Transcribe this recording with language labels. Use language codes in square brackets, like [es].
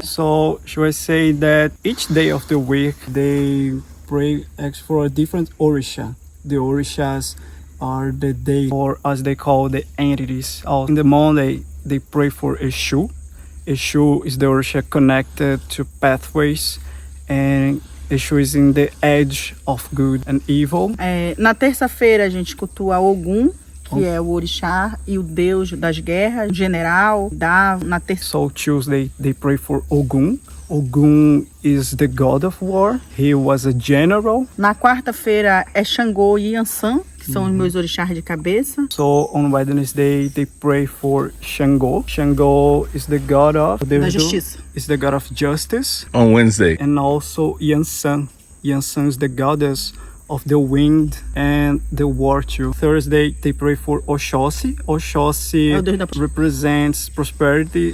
[en] So should I say that each day of the week they pray for a different orisha. The orishas are the day, or as they call the entities. In the morning they pray for Eshu. Eshu is the orisha connected to pathways, and Eshu is in the edge of good and evil. [pt] Na terça-feira a gente cultua Ogum, que é o orixá e o deus das guerras, general. Na terça. [en] So Tuesday they pray for Ogum. Ogum is the god of war. He was a general. [pt] Na quarta-feira é Xangô e Yansan, que são os meus orixás de cabeça. [en] So on Wednesday they pray for Xangô. Xangô is the god of [pt] da justiça. [en] Is the god of justice. On Wednesday. And also Yansan. Yansan is the goddess of the wind and the war too. Thursday they pray for Oxóssi. Oxóssi represents prosperity.